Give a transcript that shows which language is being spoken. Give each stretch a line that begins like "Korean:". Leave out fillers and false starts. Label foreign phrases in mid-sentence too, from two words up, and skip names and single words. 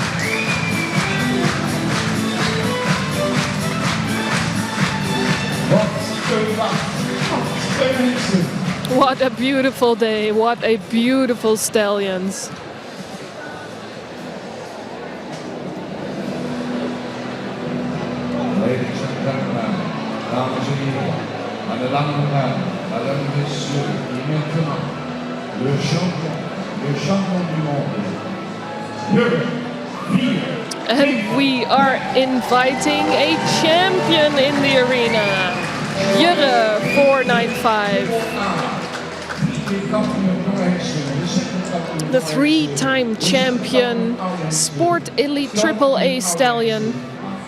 English: What a beautiful day, what a beautiful stallions. Ladies and gentlemen,
Dutch: dames en heren,
French: mesdames et messieurs, et maintenant, le champion du monde,
English: And we are inviting a champion in the arena. Jurre 495. The three-time champion Sport Elite AAA stallion.